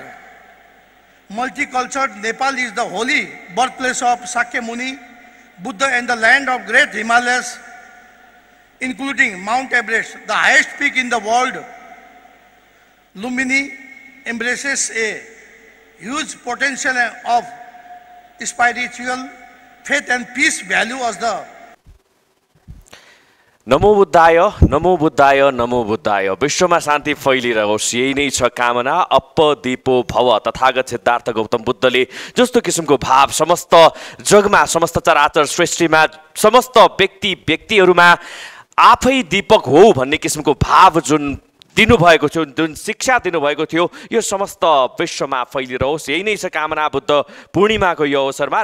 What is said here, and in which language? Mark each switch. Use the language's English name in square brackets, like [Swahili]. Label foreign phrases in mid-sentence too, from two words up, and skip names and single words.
[English] Multicultural Nepal is the holy birthplace of Sakya Muni Buddha and the land of great Himalayas, including Mount Everest, the highest peak in the world. Lumbini embraces a huge potential of spiritual faith and peace value as the [Sanskrit] नमो बुद्धाय नमो बुद्धाय नमो बुद्धाय। [Nepali] विश्वमा शान्ति फैलिरहोस् यही नै छ कामना। [Pali] अप्प दीपो भव। [Nepali] तथागत सिद्धार्थ गौतम बुद्धले जस्तो किसिमको भाव समस्त जगमा समस्त चराचर सृष्टिमा समस्त व्यक्तिहरूमा आफै दीपक हो भन्ने किसिमको भाव जुन दिनुभएको थियो, जुन शिक्षा दिनुभएको थियो, यो समस्त विश्वमा फैलिरहोस् यही नै छ कामना बुद्ध पूर्णिमाको यो अवसरमा।